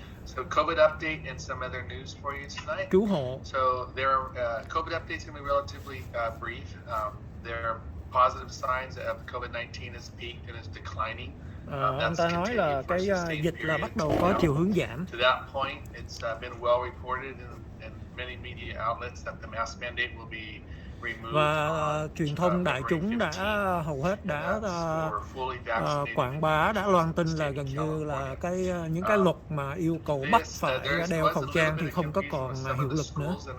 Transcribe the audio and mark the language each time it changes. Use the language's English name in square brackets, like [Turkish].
[English] So COVID update and some other news for you tonight. [Vietnamese] cứu hộ. [English] So there, COVID update is going to be relatively brief. There are positive signs of COVID-19 has peaked and is declining. [Vietnamese] Ông ta nói là cái dịch là bắt đầu có chiều hướng giảm. [English] To that point, it's been well reported in many media outlets that the mask mandate will be removed. [Vietnamese] Và truyền thông đại chúng đã hầu hết đã quảng bá, đã loan tin là gần như là những cái luật mà yêu cầu bắt phải đeo khẩu trang thì không có còn hiệu lực nữa.